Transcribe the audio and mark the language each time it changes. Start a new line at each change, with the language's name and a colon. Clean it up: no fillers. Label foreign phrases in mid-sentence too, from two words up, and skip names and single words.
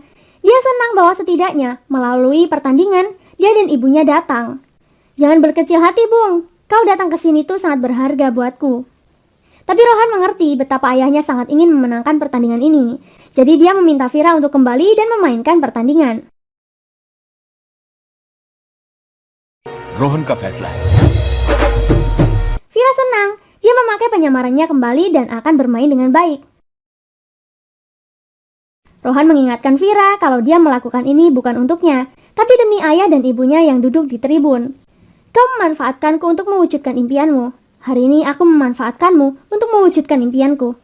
Indonesian: Dia senang bahwa setidaknya melalui pertandingan, dia dan ibunya datang. Jangan berkecil hati, Bung. Kau datang ke sini tuh sangat berharga buatku. Tapi Rohan mengerti betapa ayahnya sangat ingin memenangkan pertandingan ini. Jadi dia meminta Fira untuk kembali dan memainkan pertandingan.
Hindi: रोहन का फैसला है।
Indonesian: Fira senang, dia memakai penyamarannya kembali dan akan bermain dengan baik. Rohan mengingatkan Fira kalau dia melakukan ini bukan untuknya, tapi demi ayah dan ibunya yang duduk di tribun. Kau memanfaatkanku untuk mewujudkan impianmu. Hari ini aku memanfaatkanmu untuk mewujudkan impianku.